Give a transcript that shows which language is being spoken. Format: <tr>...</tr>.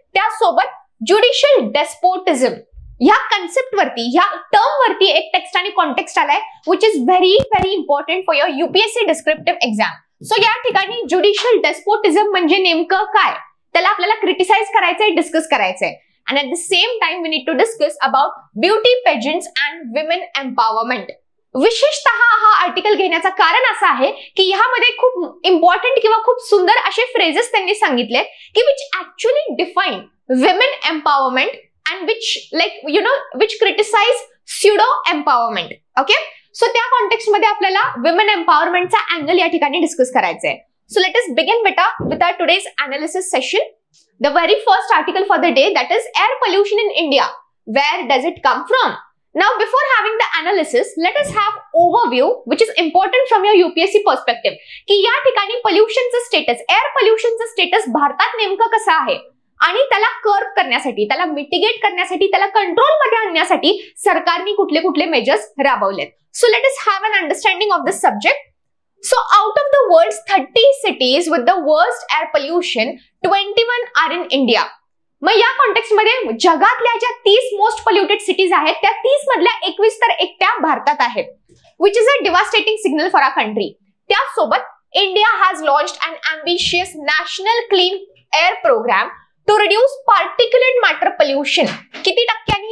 <mr>त्यासोबत ज्युडिशियल डेस्पोटिझम या कन्सेप्ट वरती, या टर्म वरती एक टेक्स्ट आणि कॉन्टेक्स्ट आलाय,</mr> <en>Which is very very important for your UPSC descriptive exam.</en> <mr>So या ठिकाणी ज्युडिशियल डेस्पोटिझम म्हणजे नेमकं काय, त्याला आपल्याला क्रिटिसाइज करायचंय, डिस्कस करायचंय।</mr> <en>And at the same time we need to discuss about beauty pageants and women empowerment।</en> <mr>विशेषतः हा आर्टिकल घेण्याचं कारण असं आहे की ह्यामध्ये खूप इम्पॉर्टंट किंवा खूप सुंदर असे फ्रेजेस त्यांनी सांगितले की</mr> <en>which actually define women empowerment and which criticize pseudo empowerment।</en> <mr>Okay, so त्या कॉन्टेक्स्ट मध्ये आपल्याला women empowermentचा अँगल या ठिकाणी डिस्कस करायचा आहे।</mr> <en>So let us begin with our today's analysis session। The very first article for the day, that is air pollution in India. Where does it come from? Now, before having the analysis, let us have overview, which is important from your UPSC perspective.</en> <mr>की या ठिकाणी पोल्युशनचं status, air पोल्युशनचं status भारतात नेमकं कसं आहे आणि त्याला कर्ब करण्यासाठी, त्याला मिटिगेट करण्यासाठी, त्याला कंट्रोल मध्ये आणण्यासाठी सरकारने कुठले कुठले measures राबवलेत।</mr> <en>So let us have an understanding of this subject. So out of the world's 30 cities with the worst air pollution, 21 are in India।</en> <mr>मग या कॉन्टेक्स्ट मध्ये जगातल्या ज्या 30 मोस्ट पोल्युटेड सिटीज आहेत त्या 30 मधल्या 21 तर एकट्या भारतात आहेत,</mr> <en>which is a devastating signal for our country। त्यासोबत India has launched an ambitious national clean air program to reduce particulate matter pollution।</en> <mr>किती टक्क्यांनी?</mr>